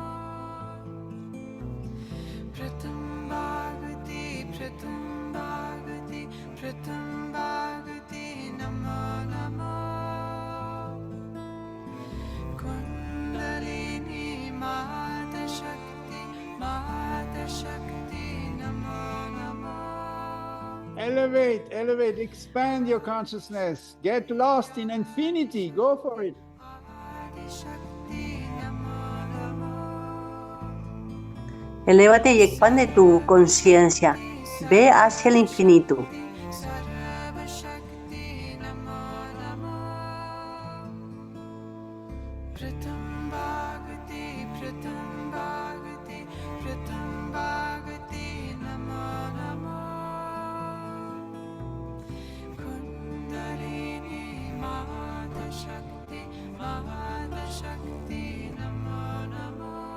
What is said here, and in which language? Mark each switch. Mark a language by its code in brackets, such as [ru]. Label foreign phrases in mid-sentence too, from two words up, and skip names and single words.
[sa] Pratham Bhagavati, Pratham Bhagavati, Pratham Bhagavati, Namo Namo. Kundalini Mata Shakti, Mata Shakti, Namo Namo. [en] Elevate, elevate, expand your consciousness. Get lost in infinity. Go for it. [sa] Adi Shakti, Namo Namo. [es] Elévate y expande tu conciencia. Ve hacia el infinito. [sa] Sarva Shakti, Namo Namo. Pratham Bhagavati, Pratham Bhagavati, Pratham Bhagavati, Namo Namo. Kundalini Mata Shakti, Mata Shakti, Namo Namo.